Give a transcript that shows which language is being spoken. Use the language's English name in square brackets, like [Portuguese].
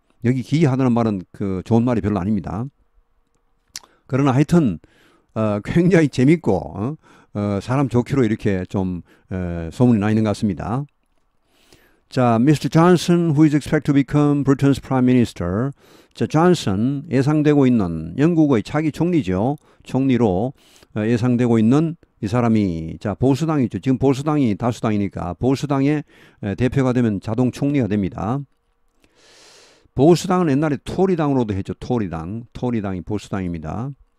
[Korean] 여기 기이하다는 말은 그 좋은 말이 별로 아닙니다. 그러나 하여튼 굉장히 재밌고 사람 좋기로 이렇게 좀 소문이 나 있는 것 같습니다. 자, Mr. [English] Johnson, who is expected to become Britain's Prime Minister. [Korean] 자, 존슨 예상되고 있는 영국의 차기 총리죠. 총리로 예상되고 있는 이 사람이 자 보수당이죠. 지금 보수당이 다수당이니까 보수당의 대표가 되면 자동 총리가 됩니다. 보수당은 옛날에 토리당으로도 했죠. 토리당이 보수당입니다.